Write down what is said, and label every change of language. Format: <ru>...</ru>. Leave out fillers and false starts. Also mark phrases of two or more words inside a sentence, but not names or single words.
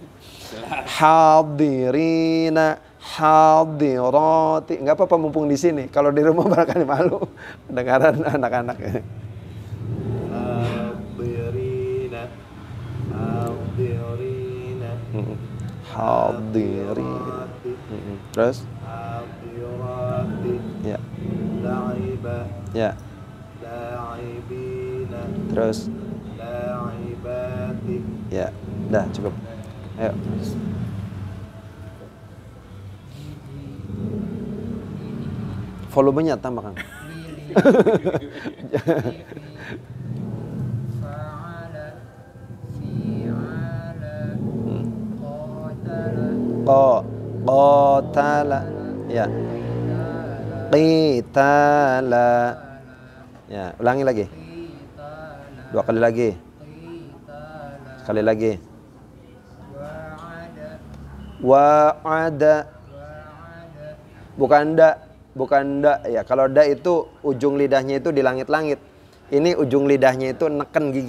<ar>حاضرين، حاضرات.</ar> <id>Nggak apa-apa mumpung di sini. Kalau di rumah barangkali malu dengaran anak-anak.</id> <ar>حاضرين. حاضرين.</ar> <id>Hadirin. Terus?</id> <ar>Hadirati.</ar> <id>Ya.</id> <ar>La</ar> <id>Ya.</id> <ar>la'ibina,</ar> <id>Terus.</id> <ar>la'ibati,</ar> <id>Ya. Dah cukup. Ayo. Volumenya tambahkan.</id> <ar>فعل، فعال, Qatala. Ya. Qitala. Ya,</ar> <id>ulangi lagi. Dua kali lagi. Sekali lagi.</id> <ar>Wa'ada.</ar> <id>Bukan da ya. Kalau da itu ujung lidahnya itu di langit-langit. Ini ujung lidahnya itu neken gigi.</id>